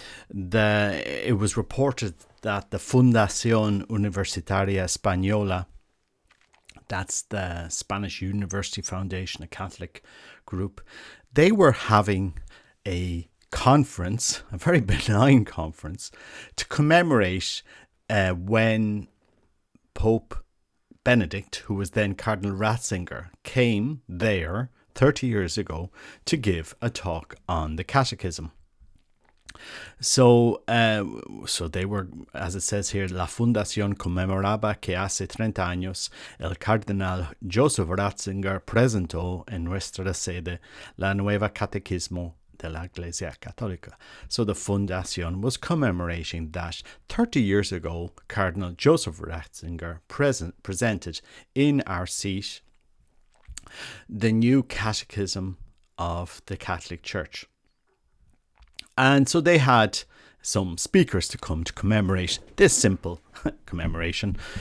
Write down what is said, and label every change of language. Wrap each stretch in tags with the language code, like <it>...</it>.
<en>It was reported that the Fundación Universitaria Española, that's the Spanish University Foundation, a Catholic group, they were having a conference, a very benign conference, to commemorate when Pope Benedict, who was then Cardinal Ratzinger, came there 30 years ago to give a talk on the Catechism. So they were, as it says here,</en> <es>la fundación conmemoraba que hace 30 años el cardenal Joseph Ratzinger presentó en nuestra sede la nueva catequismo de la Iglesia Católica.</es> <en>So the Fundación was commemorating that 30 years ago, Cardinal Joseph Ratzinger presented in our seat the new catechism of the Catholic Church. And so they had some speakers to come to commemorate this simple commemoration.</en>